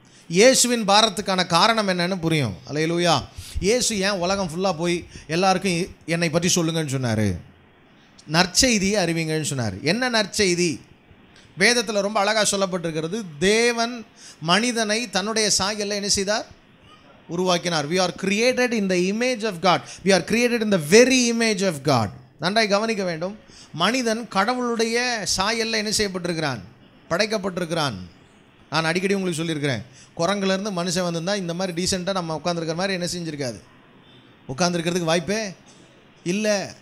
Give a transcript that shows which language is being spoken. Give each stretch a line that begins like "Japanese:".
Tamil: இயேசுவின் பாரத்துக்கான காரணம் என்னன்னு புரியும். அல்லேலூயா. இயேசு ஏன் உலகம் ஃபுல்லாக போய் எல்லாருக்கும் என்னை பற்றி சொல்லுங்கன்னு சொன்னார்? நற்செய்தியை அறிவிங்கன்னு சொன்னார். என்ன நற்செய்தி? வேதத்தில் ரொம்ப அழகாக சொல்லப்பட்டிருக்கிறது, தேவன் மனிதனை தன்னுடைய சாயலில் என்ன செய்தார்? உருவாக்கினார்.
English: we are created in the image of God. we are created in the very image of God.
Tamil: நன்றாய் கவனிக்க வேண்டும். மனிதன் கடவுளுடைய சாயலில் என்ன செய்யப்பட்டிருக்கிறான்? படைக்கப்பட்டிருக்கிறான். நான் அடிக்கடி உங்களுக்கு சொல்லியிருக்கிறேன், குரங்குலேருந்து மனுஷன் வந்திருந்தால் இந்த மாதிரி டீசெண்டாக நம்ம உட்காந்துருக்கிற மாதிரி என்ன செஞ்சுருக்காது, உட்காந்துருக்கிறதுக்கு வாய்ப்பே இல்லை.